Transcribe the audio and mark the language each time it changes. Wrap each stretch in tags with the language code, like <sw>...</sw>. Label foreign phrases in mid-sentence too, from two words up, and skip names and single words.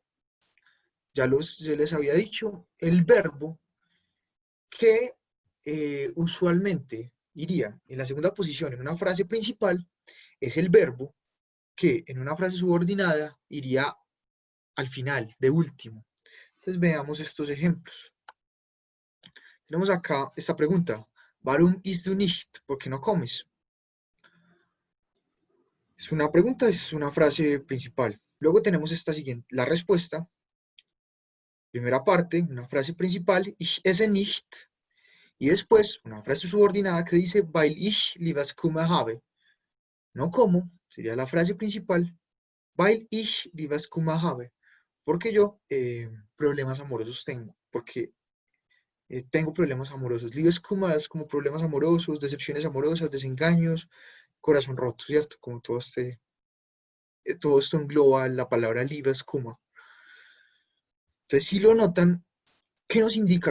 <es>Se les había dicho, el verbo que usualmente iría en la segunda posición en una frase principal es el verbo que en una frase subordinada iría al final, de último. Entonces veamos estos ejemplos. Tenemos acá esta pregunta.</es> <de>Warum isst du nicht?</de> <es>¿Por qué no comes? Es una pregunta, es una frase principal. Luego tenemos esta siguiente, la respuesta. Primera parte, una frase principal,</es> <de>ich esse nicht.</de> <es>Y después una frase subordinada que dice,</es> <de>weil ich Liebeskummer habe.</de> <es>No como, sería la frase principal,</es> <de>weil ich Liebeskummer habe.</de> <es>Porque yo problemas amorosos tengo, porque tengo problemas amorosos. Liebeskummer como problemas amorosos, decepciones amorosas, desengaños, corazón roto, ¿cierto? Como todo esto engloba la palabra Liebeskummer. Entonces, si lo notan, ¿qué nos indica?</es>